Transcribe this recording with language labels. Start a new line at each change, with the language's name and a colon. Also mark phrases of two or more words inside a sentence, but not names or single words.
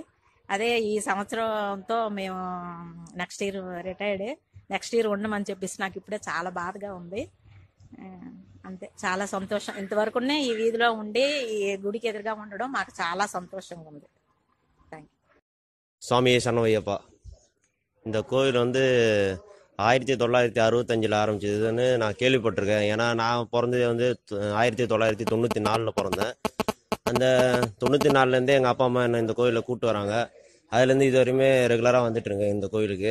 Telugu: అదే ఈ సంవత్సరంతో మేము
English: next year retired. next year
Telugu: ఉండమని చెప్పేసి నాకు ఇప్పుడే చాలా బాధగా ఉంది. అంతే, చాలా సంతోషం. ఇంతవరకునే ఈ వీధిలో ఉండి ఈ గుడికి ఎదురుగా ఉండడం మాకు చాలా సంతోషంగా ఉంది.
English: thank you.
Tamil: சுவாமியே சரணமையப்பா. இந்த கோயில் 1965 ஆரம்பிச்சதுன்னு நான் கேள்விப்பட்டிருக்கேன். ஏன்னா நான் பிறந்தது 1994 பிறந்தேன். அந்த 94லேருந்தே எங்கள் அப்பா அம்மா என்ன இந்த கோயிலில் கூப்பிட்டு வராங்க. அதுலேருந்து இது வரையுமே ரெகுலராக வந்துட்டுருங்க இந்த கோயிலுக்கு.